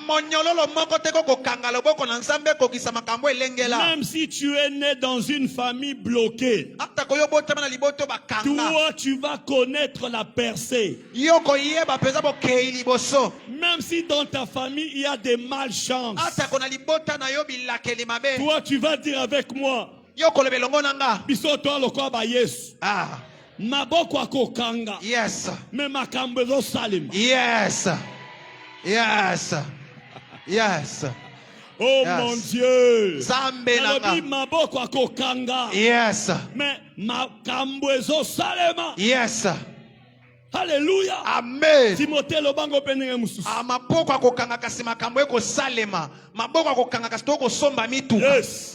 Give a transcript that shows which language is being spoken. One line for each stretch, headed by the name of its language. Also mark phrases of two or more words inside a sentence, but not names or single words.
French: Même si tu es né dans une famille bloquée, toi tu vas connaître la percée. Même si dans ta famille il y a des malchances, toi tu vas dire avec moi,
Lingala: maboko akokanga. Yes. Me makambo ezosalema.
English: Yes. Yes. Yes. Oh
Lingala: yes.
French: Mon Dieu.
Lingala: Maboko akokanga. Yes. Me makambo ezosalema. Yes. Hallelujah. Amen. Timothée lobango penenge mususu. Maboko akokanga kasi makambo ekosalema. Maboko akokanga kasi toko somba mitu. Yes.